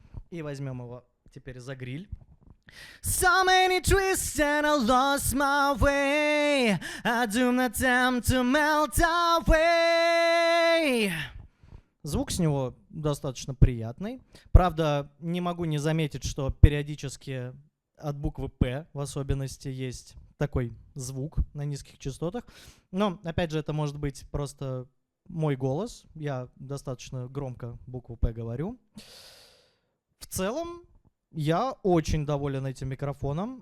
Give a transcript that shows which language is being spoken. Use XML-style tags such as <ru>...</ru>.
<ru>И возьмем его теперь за гриль.</ru> <en>So many twists and I lost my way. I do not attempt to melt away.</en> <ru>Звук с него достаточно приятный. Правда, не могу не заметить, что периодически от буквы «П» в особенности есть такой звук на низких частотах. Но, опять же, это может быть просто мой голос. Я достаточно громко букву «П» говорю. В целом, я очень доволен этим микрофоном.</ru>